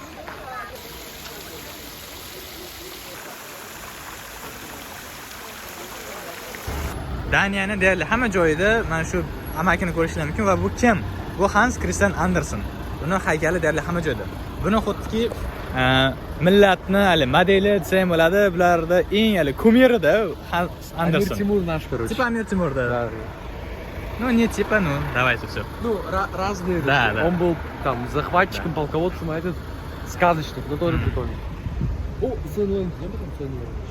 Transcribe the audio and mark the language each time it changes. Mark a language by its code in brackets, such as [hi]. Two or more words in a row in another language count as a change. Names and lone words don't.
[uz] Daniyani deyarli hamma joyida mana shu amakini ko'rishingiz mumkin va bu kim? Bu Hans Christian Andersen. Buni haykali deyarli hamma joyda. Buni xuddiki millatni hali modeli desam bo'ladi, bularda eng hali kumiri-da Hans Andersen. [ru] Амир Тимур наш, короче. Типа Амир Тимур, да. Ну, не типа, ну, давайте все. Ну, разные. Да, да. Он был там захватчиком, полководцем, а этот сказочник, но тоже прикольный. О, Финленд. Я бы там Финленд.